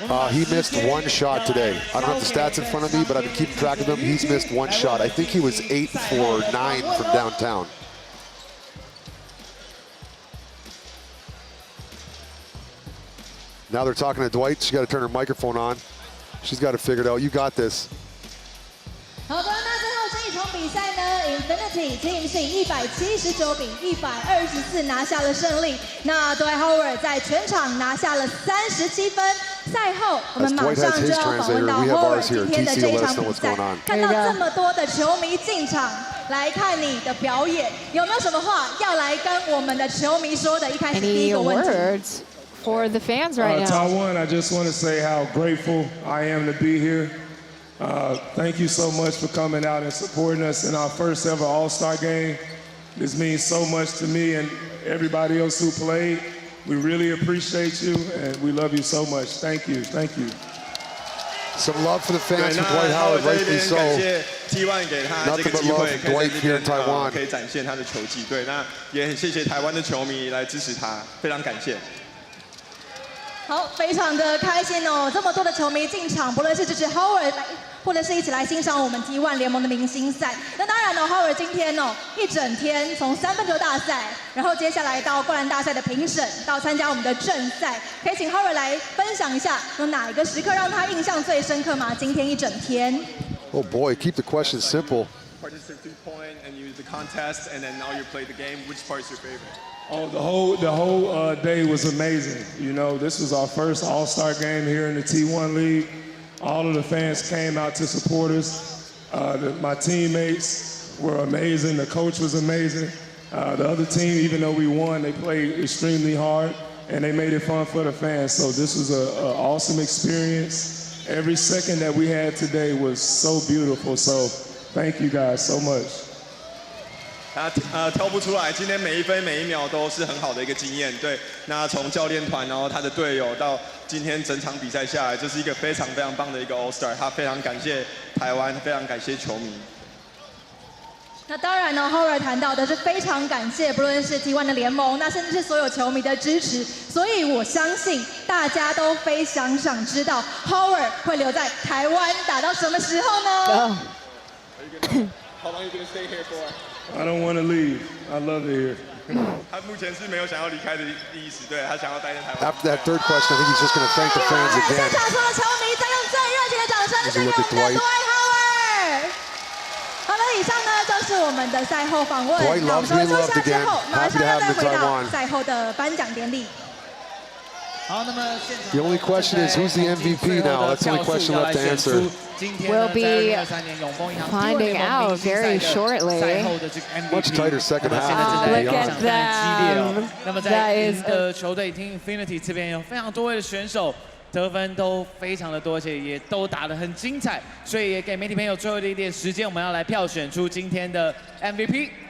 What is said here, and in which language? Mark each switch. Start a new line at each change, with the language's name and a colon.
English: He missed one shot today. I don't have the stats in front of me, but I've been keeping track of them. He's missed one shot. I think he was 8 for 9 from downtown. Now they're talking to Dwight. She's got to turn her microphone on. She's got to figure it out. You got this.
Chinese: 好的，那最后这一场比赛呢 ，Infinity Team 是以179比124拿下了胜利。那 Dwight Howard 在全场拿下了37分。赛后，我们马上就要访问到 Howard 今天的这一场比赛。看到这么多的球迷进场来看你的表演，有没有什么话要来跟我们的球迷说的？一开始第一个问题。
English: For the fans right now. Taiwan, I just want to say how grateful I am to be here. Thank you so much for coming out and supporting us in our first ever All-Star game. This means so much to me and everybody else who played. We really appreciate you and we love you so much. Thank you. Thank you. Some love for the fans for Dwight Howard, rightfully so. Nothing but love for Dwight here in Taiwan.
Chinese: 可以展现他的球技，对，那也很谢谢台湾的球迷来支持他，非常感谢。好，非常的开心哦！这么多的球迷进场，不论是支持 Howard 来，或者是一起来欣赏我们 T1 联盟的明星赛。那当然呢 ，Howard 今天哦，一整天从3分球大赛，然后接下来到灌篮大赛的评审，到参加我们的正赛，可以请 Howard 来分享一下，有哪一个时刻让他印象最深刻吗？今天一整天。
English: Oh boy, keep the question simple. Participate 3-point and you the contest, and then now you play the game. Which part is your favorite? Oh, the whole day was amazing. You know, this was our first All-Star game here in the T1 League. All of the fans came out to support us. My teammates were amazing. The coach was amazing. The other team, even though we won, they played extremely hard, and they made it fun for the fans. So this was an awesome experience. Every second that we had today was so beautiful. So thank you guys so much.
Chinese: 挑不出来，今天每一分每一秒都是很好的一个经验。对，那从教练团，然后他的队友到今天整场比赛下来，这是一个非常非常棒的一个 All Star。他非常感谢台湾，非常感谢球迷。那当然呢 ，Howard 谈到的是非常感谢，不论是 T1 的联盟，那甚至是所有球迷的支持。所以我相信大家都非常想知道 Howard 会留在台湾打到什么时候呢？
English: How long are you gonna stay here for? I don't want to leave. I love it here.
Chinese: 他目前是没有想要离开的意思，对他想要待在台湾。
English: After that third question, I think he's just going to thank the fans
Chinese: 现
English: again.
Chinese: 场所有球迷再用最热情的掌声声援我们的 Dwight Howard。好了，以上呢就是我们的赛后访问。那我们稍微坐下之后，马上要再回到赛后的颁奖典礼。好，那么现场
English: The only question is who's the MVP now? That's the only question left to answer. We'll be finding out very shortly. Much tighter second half. Look at them.
Chinese: 那么在赢的球队 Team Infinity 这边有非常多位的选手，得分都非常的多，而且也都打得很精彩，所以也给媒体朋友最后的一点时间，我们要来票选出今天的 MVP。